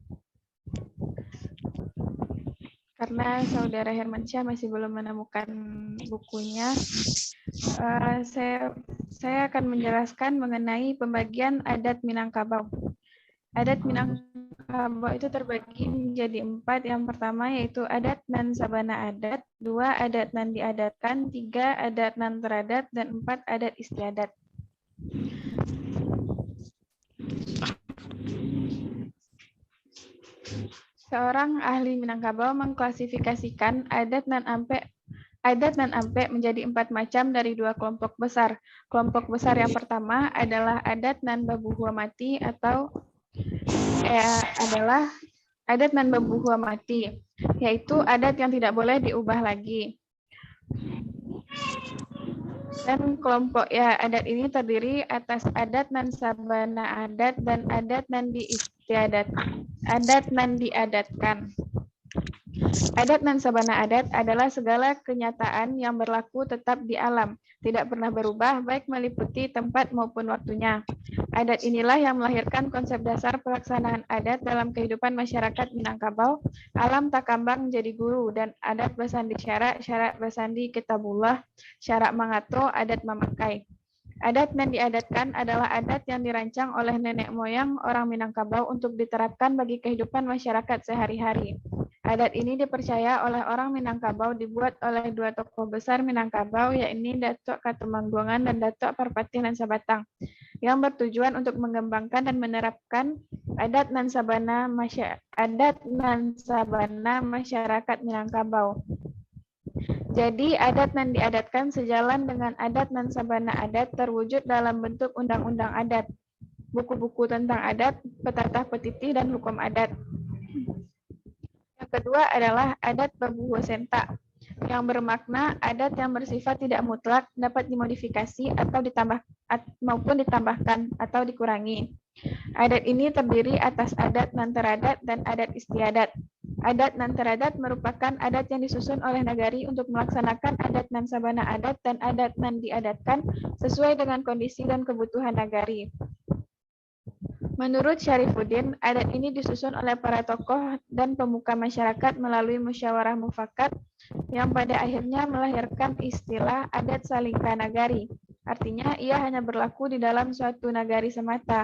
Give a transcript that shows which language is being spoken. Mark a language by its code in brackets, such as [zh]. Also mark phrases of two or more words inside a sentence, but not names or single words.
[id] Karena Saudara Hermansyah masih belum menemukan bukunya, saya akan menjelaskan mengenai pembagian adat Minangkabau. Adat Minangkabau itu terbagi menjadi 4. Yang pertama yaitu [min] adat nan sabana adat, [id] 2 [min] adat nan diadatkan, [id] 3 [min] adat nan teradat, [id] dan 4 adat istiadat. Seorang ahli Minangkabau mengklasifikasikan [min] adat nan ampe [id] menjadi 4 macam dari 2 kelompok besar. Kelompok besar yang pertama adalah [min] adat nan babuhua mati [id] atau adalah [min] adat nan bebuhua mati, [id] yaitu adat yang tidak boleh diubah lagi. Dan kelompok ya adat ini terdiri atas [min] adat nan sabana adat [id] dan [min] adat nan diistiadat, adat nan diadatkan. Adat nan sabana adat [id] adalah segala kenyataan yang berlaku tetap di alam, tidak pernah berubah baik meliputi tempat maupun waktunya. Adat inilah yang melahirkan konsep dasar pelaksanaan adat dalam kehidupan masyarakat Minangkabau, [min] alam takambang jadi guru, [id] dan [min] adat basandi syarak, syarak basandi kitabullah, syarak mangatro, adat memakai. [id] Adat yang diadatkan adalah adat yang dirancang oleh nenek moyang orang Minangkabau untuk diterapkan bagi kehidupan masyarakat sehari-hari. Adat ini dipercaya oleh orang Minangkabau dibuat oleh dua tokoh besar Minangkabau, yakni Datuk Katumangguangan dan Datuk Parpati nan Sabatang, yang bertujuan untuk mengembangkan dan menerapkan [min] adat nan sabana [id] masyarakat Minangkabau. Jadi [min] adat nan diadatkan [id] sejalan dengan [min] adat nan sabana adat [id] terwujud dalam bentuk undang-undang adat, buku-buku tentang adat, petatah petiti, dan hukum adat. Yang kedua adalah [min] adat bebuhu senta, [id] yang bermakna adat yang bersifat tidak mutlak, dapat dimodifikasi atau ditambahkan atau dikurangi. Adat ini terdiri atas [min] adat nan teradat [id] dan adat istiadat. [min] Adat nan teradat [id] merupakan adat yang disusun oleh nagari untuk melaksanakan [min] adat nan sabana adat [id] dan [min] adat nan diadatkan [id] sesuai dengan kondisi dan kebutuhan nagari. Menurut Syarifuddin, adat ini disusun oleh para tokoh dan pemuka masyarakat melalui musyawarah mufakat yang pada akhirnya melahirkan istilah [min] adat salingka nagari. [id] Artinya, ia hanya berlaku di dalam suatu nagari semata.